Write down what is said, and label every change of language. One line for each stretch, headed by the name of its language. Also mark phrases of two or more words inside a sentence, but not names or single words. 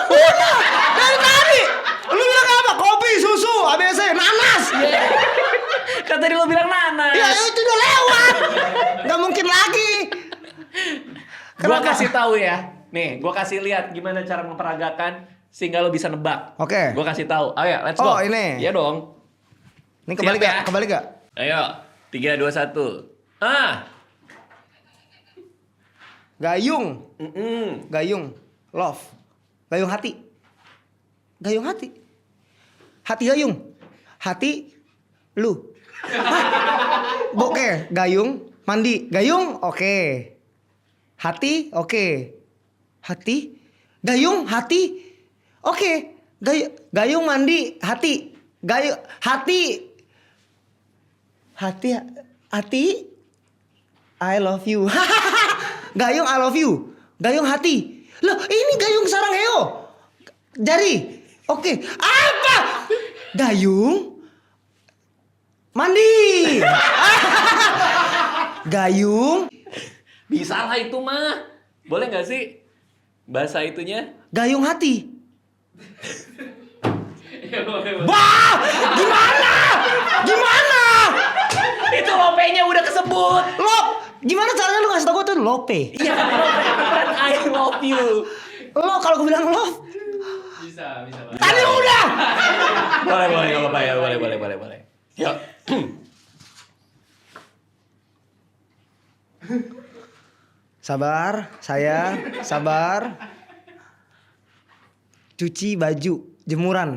Indonesian: Udah. Dari tadi. Lu bilang apa? Kopi, susu, ABC, nanas. Kan tadi lo bilang nanas. Ya itu udah lewat. Gak mungkin lagi. Gua Kenapa? kasih tahu ya. Nih, gua kasih lihat gimana cara memperagakan sehingga lo bisa nebak. Oke. Gue kasih tahu. Ayo,
English: let's go.
Indonesian: Oh, ini. Iya dong. Ini kebalik Siap gak? ya? Kebalik gak? Ayo, 3, 2, 1. Gayung. Mm-mm. Gayung. Love. Gayung hati. Gayung hati. Hati gayung. Hati lu. Oke, gayung, mandi. Gayung, oke. Hati, oke. Hati. Gayung, hati. Oke. Gayung, mandi, hati. Gayung, hati. Hati.
English: I love you. Gayung, I love you.
Indonesian: Gayung, hati. Loh, ini gayung
Korean: sarang heo.
Indonesian: Jari. Oke. Apa? Gayung. Mandi. Gayung. Bisa lah itu mah. Boleh gak sih? Bahasa itunya? Gayung hati. Wah, gimana? Gimana? Itu lopenya udah kesebut. Lop, gimana caranya lu ngasih tau gue tuh lope? Iya, kan
English: I love you.
Indonesian: Lo kalau gue bilang love, Bisa. tadi udah. Boleh, gak apa-apa ya. Boleh. Yuk. Sabar, saya sabar. Cuci baju, jemuran.